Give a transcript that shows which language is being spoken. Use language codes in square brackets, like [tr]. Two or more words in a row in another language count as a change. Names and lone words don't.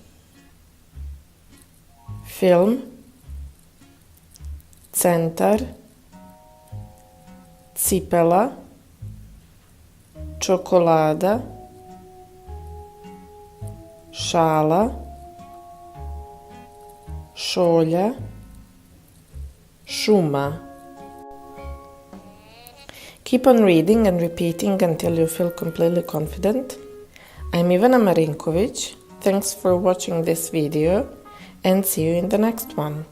[sr] film, centar, cipela, čokolada, šala, šolja, šuma. [en] Keep on reading and repeating until you feel completely confident. I'm Ivana Marinković. Thanks for watching this video and see you in the next one.